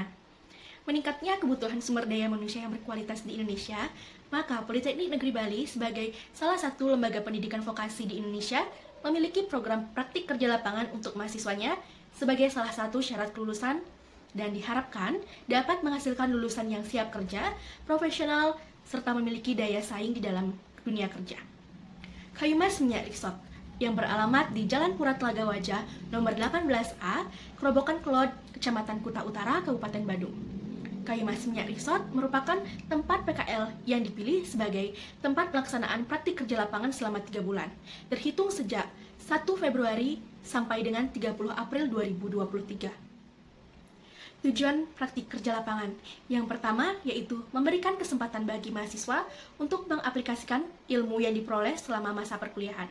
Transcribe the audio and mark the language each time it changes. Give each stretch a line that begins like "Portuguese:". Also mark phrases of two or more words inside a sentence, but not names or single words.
Indonesian: Meningkatnya kebutuhan sumber daya manusia yang berkualitas di Indonesia, maka Politeknik Negeri Bali sebagai salah satu lembaga pendidikan vokasi di Indonesia memiliki program praktik kerja lapangan untuk mahasiswanya sebagai salah satu syarat kelulusan dan diharapkan dapat menghasilkan lulusan yang siap kerja, profesional, serta memiliki daya saing di dalam dunia kerja. Kayumas Minyak Resort yang beralamat di Jalan Pura Telaga Wajah nomor 18A, Kerobokan Kelod, Kecamatan Kuta Utara, Kabupaten Badung. Kayumas Minyak Resort merupakan tempat PKL yang dipilih sebagai tempat pelaksanaan praktik kerja lapangan selama 3 bulan, terhitung sejak 1 Februari sampai dengan 30 April 2023. Tujuan praktik kerja lapangan yang pertama yaitu memberikan kesempatan bagi mahasiswa untuk mengaplikasikan ilmu yang diperoleh selama masa perkuliahan.